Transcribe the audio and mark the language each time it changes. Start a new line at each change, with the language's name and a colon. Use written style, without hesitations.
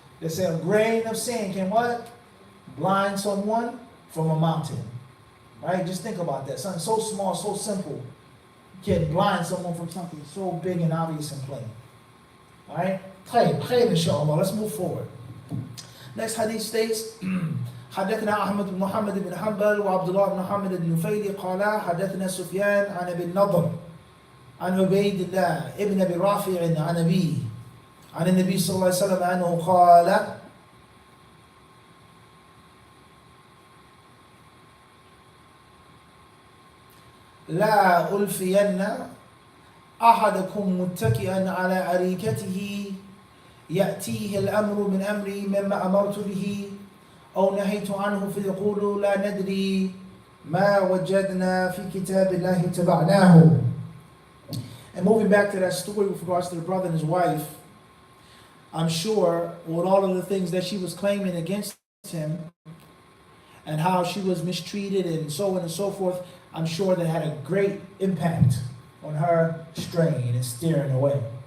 English: They say a grain of sand can what? Blind someone from a mountain. Right? Just think about that. Something so small, so simple can blind someone from something so big and obvious and plain. All right? Khair, inshallah. Let's move forward. Next hadith states,
Arabic: حدثنا أحمد بن محمد بن حنبل وعبد الله بن محمد بن نفيل قالا حدثنا سفيان عن ابي النضر عن عبيد الله ابن ابي رافع عن أبيه عن النبي صلى الله عليه وسلم أنه قال لا ألفين أحدكم متكئا على أريكته يأتيه الأمر من أمري مما أمرت به أو نهيت عنه فيقول لا ندري ما وجدنا في كتاب الله تبعناه.
English: And moving back to that story with regards to the brother and his wife, I'm sure with all of the things that she was claiming against him and how she was mistreated and so on and so forth, I'm sure that had a great impact on her straying and steering away.